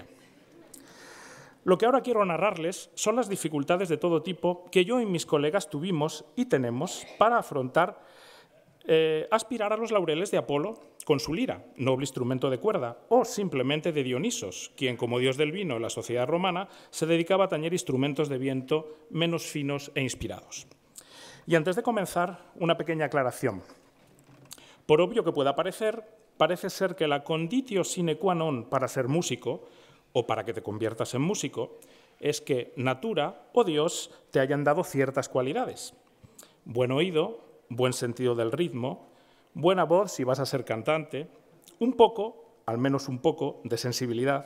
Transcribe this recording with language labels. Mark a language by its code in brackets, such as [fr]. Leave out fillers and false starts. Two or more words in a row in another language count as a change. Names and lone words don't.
[es] Lo que ahora quiero narrarles son las dificultades de todo tipo que yo y mis colegas tuvimos y tenemos para afrontar aspirar a los laureles de Apolo con su lira, noble instrumento de cuerda, o simplemente de Dionisos, quien, como dios del vino en la sociedad romana, se dedicaba a tañer instrumentos de viento menos finos e inspirados. Y antes de comenzar, una pequeña aclaración. Por obvio que pueda parecer, parece ser que la [la] conditio sine qua non [es] para ser músico, o para que te conviertas en músico, es que natura o Dios te hayan dado ciertas cualidades. Buen oído, buen sentido del ritmo, buena voz si vas a ser cantante, un poco, al menos un poco, de sensibilidad.